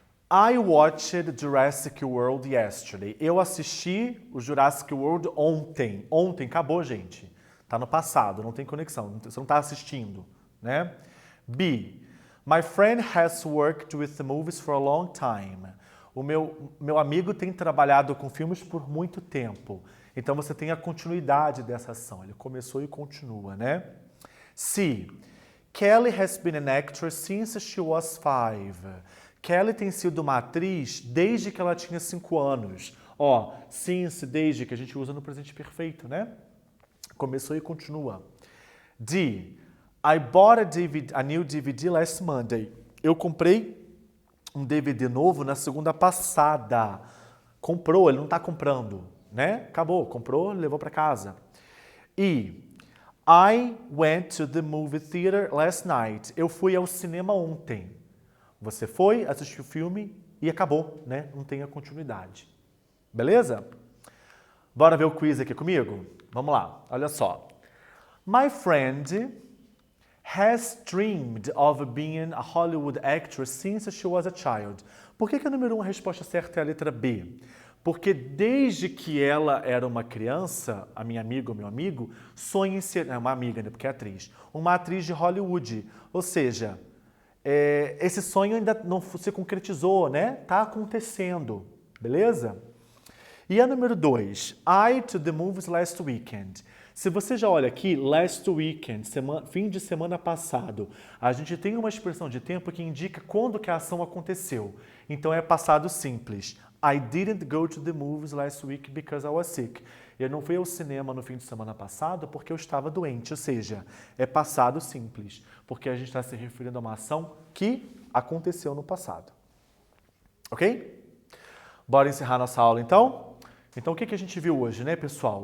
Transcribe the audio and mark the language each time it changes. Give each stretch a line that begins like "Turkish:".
English: I watched Jurassic World yesterday.
Portuguese: Eu assisti o Jurassic World ontem. Ontem, acabou, gente. Tá no passado, não tem conexão. Você não está assistindo, né? B.
English: My friend has worked with the movies for a long time.
Portuguese: O meu amigo tem trabalhado com filmes por muito tempo. Então você tem a continuidade dessa ação. Ele começou e continua, né? C.
English: Kelly has been an actress since she was 5.
Portuguese: Kelly tem sido uma atriz desde que ela tinha 5 anos. Ó, since, desde, que a gente usa no presente perfeito, né? Começou e continua. D.
English: I bought a new DVD last Monday.
Portuguese: Eu comprei um DVD novo na segunda passada. Comprou, ele não está comprando, né? Acabou, comprou, levou para casa. E.
English: I went to the movie theater last night.
Portuguese: Eu fui ao cinema ontem. Você foi, assistiu o filme e acabou, né? Não tem a continuidade. Beleza? Bora ver o quiz aqui comigo? Vamos lá, olha só.
English: My friend has dreamed of being a Hollywood actress since she was a child.
Portuguese: Por que a número 1, a resposta certa é a letra B? Porque desde que ela era uma criança, a minha amiga ou meu amigo, sonha em ser... uma amiga, né? Porque é atriz. Uma atriz de Hollywood. Ou seja... esse sonho ainda não se concretizou, né? Tá acontecendo, beleza? E a número 2,
English: I to the movies last weekend.
Portuguese: Se você já olha aqui, last weekend, fim de semana passado, a gente tem uma expressão de tempo que indica quando que a ação aconteceu. Então é passado simples.
English: I didn't go to the movies last week because I was sick.
Portuguese: Eu não fui ao cinema no fim de semana passado porque eu estava doente, ou seja, é passado simples, porque a gente está se referindo a uma ação que aconteceu no passado. Ok? Bora encerrar nossa aula então? Então o que a gente viu hoje, né, pessoal?